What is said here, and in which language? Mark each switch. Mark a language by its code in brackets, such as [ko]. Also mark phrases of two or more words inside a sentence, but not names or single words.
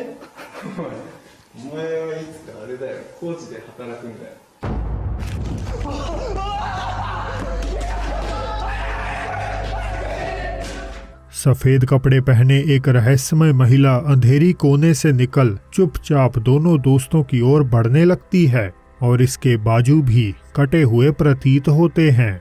[ja] お前はいつかあれだよ、工事で働くんだよ。 [hi] सफेद कपड़े पहने एक रहस्यमय महिला अंधेरी कोने से निकल चुपचाप दोनों दोस्तों की ओर बढ़ने लगती है और इसके बाजू भी कटे हुए प्रतीत होते हैं।